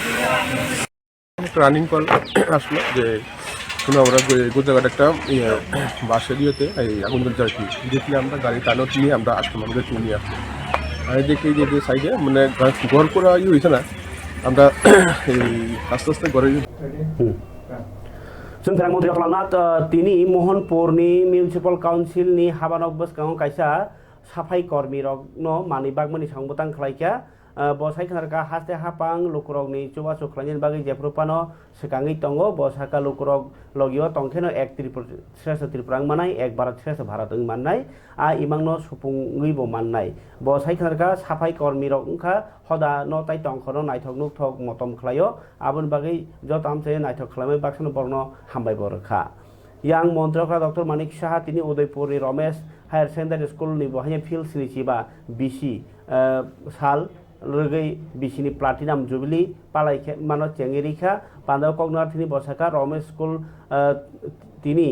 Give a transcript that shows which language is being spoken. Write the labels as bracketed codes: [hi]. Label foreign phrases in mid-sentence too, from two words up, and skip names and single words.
[en] running call [bn] আসলো যে শুনে আমরা গোজাঘাট একটা বাসের ইয়েতে এই আগুন জ্বলছে আর কি। দেখলে আমরা গাড়ি টানত নিয়ে আমরা আসলাম, আমাদের নিয়ে আসলাম। আর দেখি যে সাইডে মানে ঘর করা হয়েছে না, আমরা এই আস্তে আস্তে ঘরে [trp] जों फेरां मन्थ्रि खालामना तिनि महनपुरनि मिउनिसिपाल काउन्सिलनि हाबानक बसकांग कायसा साफाई कर्मी रगनो मानि बागमनि सांबुतां खलाइका बसाइ खनारका हास्ते हापां लुकुरगनि चुबा चुख्लाइनि बागै जेफ्रुपानो सिकाङै तंगो बसाका लुकुरग लगियो तंखेनो एक श्रेष्ठ त्रिपुरां मानाय एक भारत श्रेष्ठ भारत माननाय आ इमांनो सुपुङैबो माननाय बसाइ खनारका साफाई कर्मी रगखा हदा न ताइ तंखनो नायथक नुथक मतम खलायो आबुन बागै जतामसे नायथक खलामै बाक्सनो बरनो हामबाय बरखा yang मन्त्रका डक्टर मानिक साहा तिनि उदयपुरनि रमेश हायर सेकेन्डारि स्कुलनि बहाय फिल्ड सिनिचिबा बिसि साल रगै बिसिनि प्लाटिनाम जुबिली पालाइखे मानो चेंगेरिखा पान्दाव कगनार तिनि बसाका रमेश स्कुल तिनि